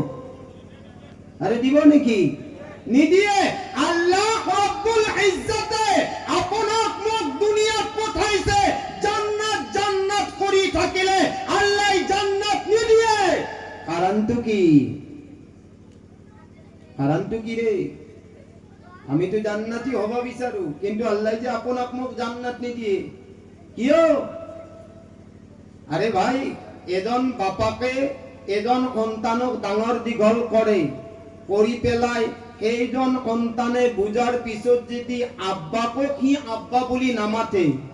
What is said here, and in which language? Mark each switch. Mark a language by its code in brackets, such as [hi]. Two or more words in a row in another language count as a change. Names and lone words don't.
[as] আরে দিব নেকি? নিদিয়ে। [ar] الله رب العزة [as] আপোনাক মোক দুনিয়াত পঠাইছে জান্নাত কৰি থাকিলে আল্লাহ জান্নাত নিদিয়ে। কাৰণটো কি? কাৰণটো কি রে? আমি তো জান্নাতি হবা বিচাৰো, কিন্তু আল্লাহ যে আপোনাক মোক জান্নাত নিদিয়ে কিয়? আরে ভাই, এজন বাপাকে এজন সন্তানক ডাঙৰ দীঘল কৰে, কৰি পেলাই সেইজন সন্তানে বুজাৰ পিছত যদি আব্বাকক সি আব্বা বুলি নামাতে,